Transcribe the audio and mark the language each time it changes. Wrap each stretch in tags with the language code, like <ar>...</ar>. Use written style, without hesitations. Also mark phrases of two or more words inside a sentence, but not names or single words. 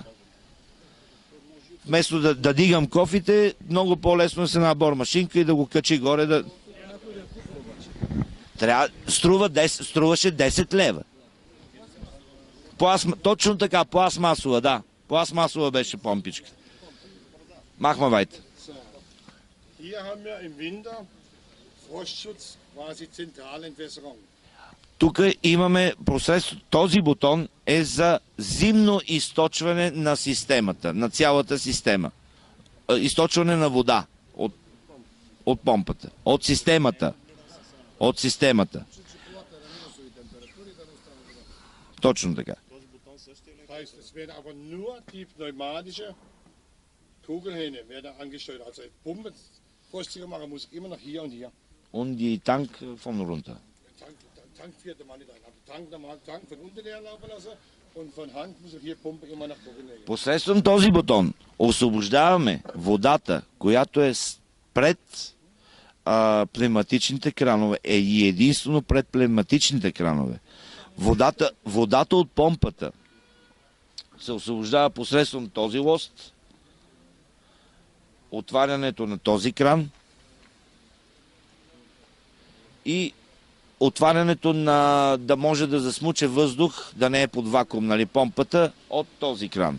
<bg>Вместо да дигам кофите, много по-лесно е с една бормашинка и да го качи горе. Струваше 10 лева. Точно така, пластмасова, да. Пластмасова беше помпичка.</bg> <de>Machma weiter. Hier haben wir im Winter Frostschutz, quasi Zentralentwässerung.</de> <bg>Тук имаме посредство. Този бутон е за зимно източване на системата, на цялата система. Източване на вода от помпата, от системата. От системата. Точно така.</bg> <de>Das heißt, es werden aber nur die pneumatische Kugelhähne werden angesteuert. Also Pumpe Vorsichtiger machen muss, immer nach hier und hier. und die Tank von runter. Tank fährt der Mann nicht ein. Aber Tank, normal Tank von unten leer laufen lassen und von Hand muss er hier Pumpe immer nach oben legen.</de> <bg>Посредством този бутон освобождаваме водата, която е пред пневматичните кранове, и единствено пред пневматичните кранове. Водата от помпата се освобождава посредством този лост, отварянето на този кран и отварянето на да може да засмуче въздух, да не е под вакуум, нали, помпата от този кран.</bg>